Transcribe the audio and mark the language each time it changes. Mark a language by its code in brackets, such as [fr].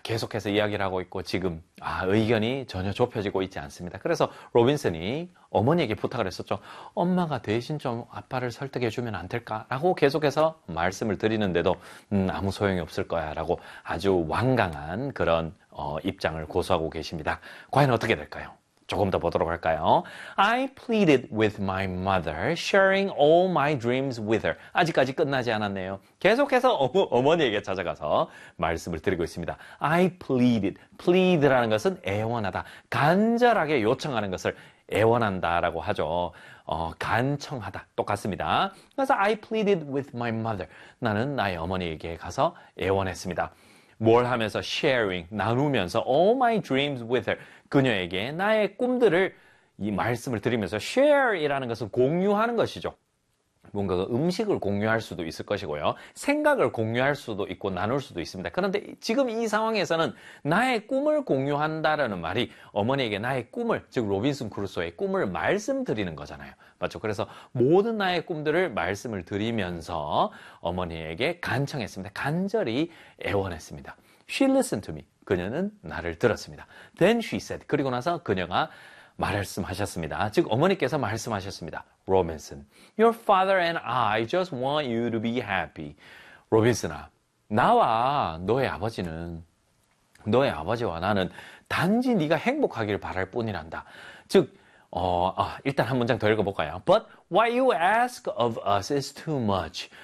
[ko] 계속해서 이야기를 하고 있고 지금 의견이 전혀 좁혀지고 있지 않습니다. 그래서 로빈슨이 어머니에게 부탁을 했었죠. 엄마가 대신 좀 아빠를 설득해 주면 안 될까라고 계속해서 말씀을 드리는데도 아무 소용이 없을 거야라고 아주 완강한 그런 입장을 고수하고 계십니다. 과연 어떻게 될까요? 조금 더 보도록 할까요? [en] I pleaded with my mother, sharing all my dreams with her. [ko] 아직까지 끝나지 않았네요. 계속해서 어머니에게 찾아가서 말씀을 드리고 있습니다. [en] I pleaded. [ko] plead라는 것은 애원하다. 간절하게 요청하는 것을 애원한다라고 하죠. 간청하다. 똑같습니다. 그래서 [en] I pleaded with my mother. [ko] 나는 나의 어머니에게 가서 애원했습니다. 뭘 하면서 sharing, 나누면서 [en] all my dreams with her. [ko] 그녀에게 나의 꿈들을 이 말씀을 드리면서 share이라는 것은 공유하는 것이죠. 뭔가 음식을 공유할 수도 있을 것이고요. 생각을 공유할 수도 있고 나눌 수도 있습니다. 그런데 지금 이 상황에서는 나의 꿈을 공유한다라는 말이 어머니에게 나의 꿈을, 즉 로빈슨 크루소의 꿈을 말씀드리는 거잖아요. 맞죠? 그래서 모든 나의 꿈들을 말씀을 드리면서 어머니에게 간청했습니다. 간절히 애원했습니다. [en] She listened to me. [ko] 그녀는 나를 들었습니다. [en] Then she said. [ko] 그리고 나서 그녀가 말씀하셨습니다. 즉 어머니께서 말씀하셨습니다. [en] Robinson, your father and I just want you to be happy. [ko] 로빈슨아, 나와 너의 아버지는, 너의 아버지와 나는 단지 네가 행복하기를 바랄 뿐이란다. 즉, 일단 한 문장 더 읽어볼까요? [en] But what you ask of us is too much.